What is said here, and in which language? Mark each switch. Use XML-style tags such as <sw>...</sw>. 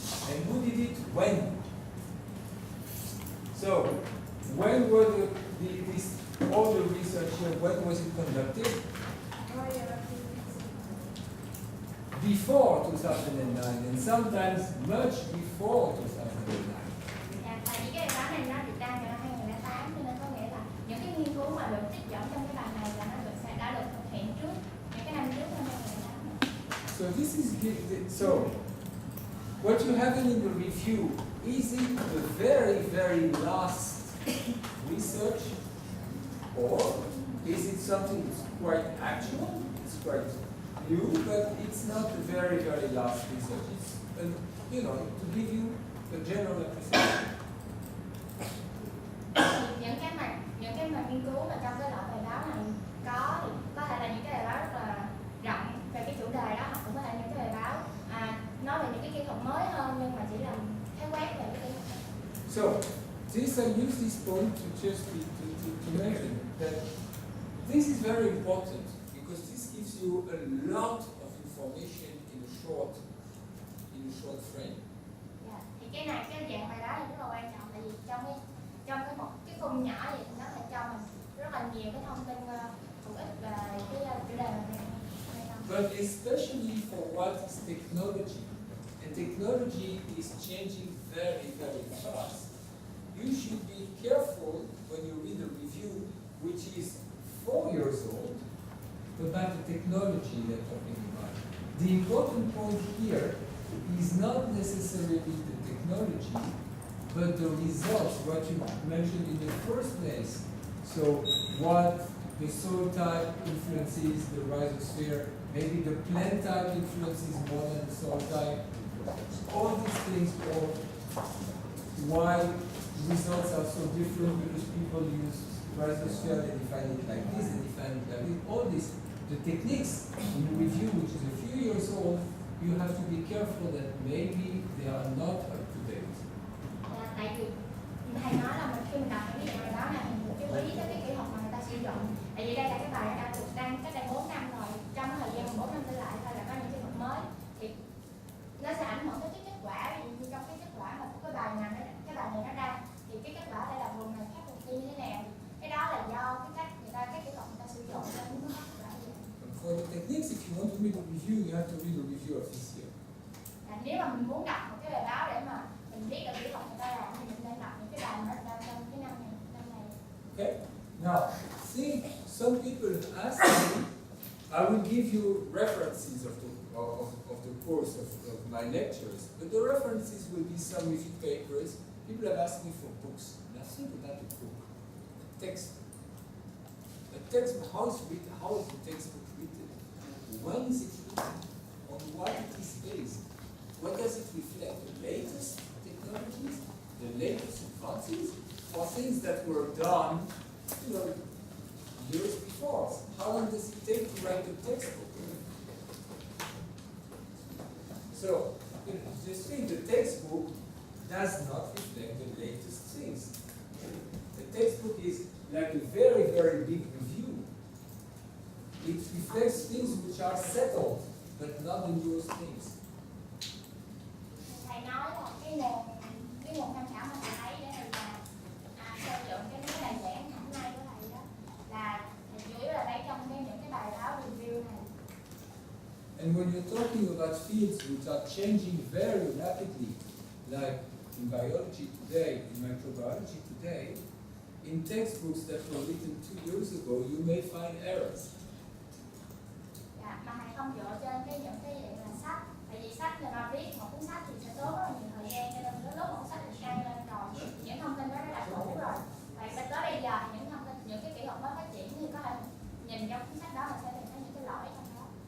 <en>And who did it when? So, when were all the research here, when was it conducted? Before 2009, and sometimes much before 2009.</en> <vi>Dạ, tại vì cái bài báo này nó được ra vào năm 2008, cho nên có nghĩa là những cái nghiên cứu mà được trích dẫn trong cái bài này là nó đã được thực hiện trước những cái năm trước năm 2008.</vi> <en>So this is so what you have in the review, is it the very, very last research, or is it something that's quite actual? It's quite new, but it's not the very, very last research. It's, to give you a general appreciation.</en> <vi>Những cái mà nghiên cứu mà trong cái loại bài báo này có thể là những cái bài báo rất là rộng về cái chủ đề đó, hoặc cũng có thể những cái bài báo nói về những cái kỹ thuật mới hơn, nhưng mà chỉ là khái quát về cái kỹ thuật.</vi> <en>So, I use this point to just to mention that this is very important, because this gives you a lot of information in a short frame. Yeah.</en> <vi>Thì cái dạng bài báo này rất là quan trọng, tại vì trong một cái khung nhỏ vậy nó sẽ cho mình rất là nhiều cái thông tin hữu ích về cái chủ đề này.</vi> <en>But especially for what is technology, and technology is changing very, very fast. You should be careful when you read a review which is 4 years old about the technology they're talking about. The important point here is not necessarily the technology, but the results, what you mentioned in the first place. So what the soil type influences the rhizosphere, maybe the plant type influences more than the soil type. All these things why results are so different, because people use rhizosphere, they define it like this, they define it like this. All this, the techniques in review, which is a few years old, you have to be careful that maybe they are not up to date.</en> <vi>Tại vì thầy nói là mình khi mình đọc cái bài báo này mình phải chú ý tới cái kỹ thuật mà người ta sử dụng. Tại vì đây là cái bài đang cách đây 4 năm rồi, trong thời gian 4 năm trở lại thôi là có những kỹ thuật mới thì nó sẽ ảnh hưởng tới cái kết quả. Ví dụ như trong cái kết quả mà cái bài này nó ra thì cái kết quả đây là vùng này khác vùng kia như thế nào, cái đó là do cái cách người ta cái kỹ thuật người ta sử dụng nên nó có kết quả như vậy.</vi> <en>For the techniques, if you want to read a review, you have to read a review of this year.</en> <vi>Nếu mà mình muốn đọc một cái bài báo để mà mình biết được kỹ thuật người ta làm thì mình nên đọc những cái bài mà nó trong cái năm này.</vi> <en>Okay? Now, see, some people ask me, I will give you references of the course of my lectures, but the references will be some review papers. People have asked me for books, and I think about a book, a text. A text, how is the textbook written? When is it written? On what it is based? What does it reflect? The latest technologies, the latest advances, or things that were done, years before? How long does it take to write a textbook? So, just think the textbook does not reflect the latest things. The textbook is like a very, very big review. It reflects things which are settled, but not the newest things.</en> <vi>Thầy nói là cái nguồn tham khảo mà thầy thấy để thầy xây dựng cái bài giảng hôm nay của thầy đó là thầy chủ yếu là lấy trong những cái bài báo review này.</vi> <en>And when you're talking about fields which are changing very rapidly, like in biology today, in microbiology today, in textbooks that were written 2 years ago, you may find errors.</en> <vi>Dạ, mà thầy không dựa trên những cái dạng là sách. Tại vì sách người ta viết một cuốn sách thì sẽ tốn rất là nhiều thời gian, cho nên lúc một sách được sang lên rồi, những thông tin đó đã cũ rồi. Và tới bây giờ những cái kỹ thuật mới phát triển thì có thể nhìn trong cuốn sách đó mà sẽ tìm thấy những cái lỗi trong đó.</vi>